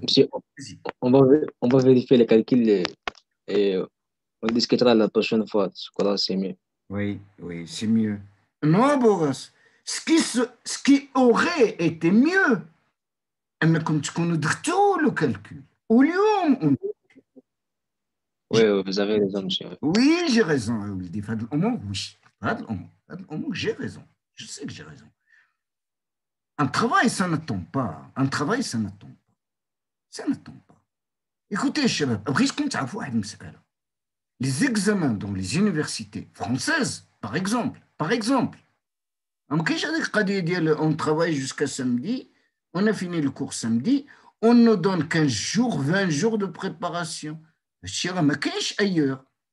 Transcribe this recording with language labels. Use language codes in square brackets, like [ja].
[fr] Monsieur, on va vérifier les calculs et on discutera la prochaine fois. Je crois que c'est mieux. Oui, oui, c'est mieux. Non, Boris, ce qui aurait été mieux, [ar] أنكم تكونوا درتوا [fr] le calcul. [ar] واليوم [fr] Oui, vous avez raison, monsieur. Oui, j'ai raison, Aouldi. [ar] في هذا الأمور [fr] oui. [ar] في هذا الأمور [fr] j'ai raison. Je sais que j'ai raison. Un travail, ça n'attend pas. Un travail, ça n'attend pas. Ça n'attend pas. Écoutez, [ar] الشباب, بغيتكم تعرفوا واحد المسألة. [fr] Les examens dans les universités françaises, par exemple, on travaille jusqu'à samedi, on a fini le cours samedi, on nous donne 15 jours, 20 jours de préparation. Ailleurs.